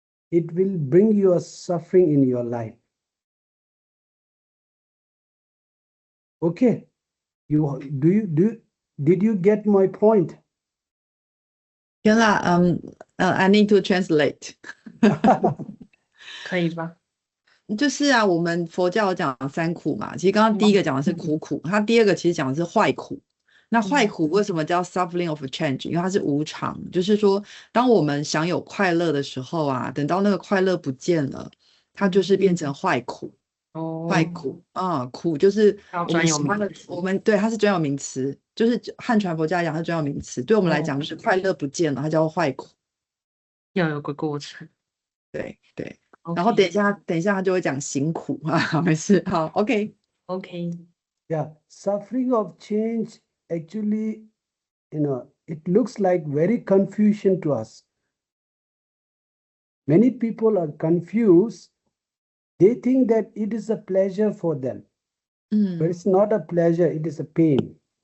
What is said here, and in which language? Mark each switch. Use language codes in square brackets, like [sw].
[en] It will bring you a suffering in your life. Okay, did you get my point? [zh] 原来 [en] I need to translate [zh] 可以吧？就是啊，我们佛教有讲三苦嘛，其实刚刚第一个讲的是苦苦，它第二个其实讲的是坏苦。那坏苦为什么叫 [en] suffering of change？ [zh] 因为它是无常，就是说，当我们享有快乐的时候啊，等到那个快乐不见了，它就是变成坏苦。坏苦啊，苦就是我们喜欢的，我们对它是专有名词，就是汉传佛教讲它是专有名词，对我们来讲就是快乐不见了，它叫坏苦。要有个过程。对对。然后等一下他就会讲辛苦啊，没事，好 ，OK。 [en] Yeah, suffering of change actually, it looks like very confusion to us. Many people are confused. They think that it is a pleasure for them, but it's not a pleasure, it is a pain.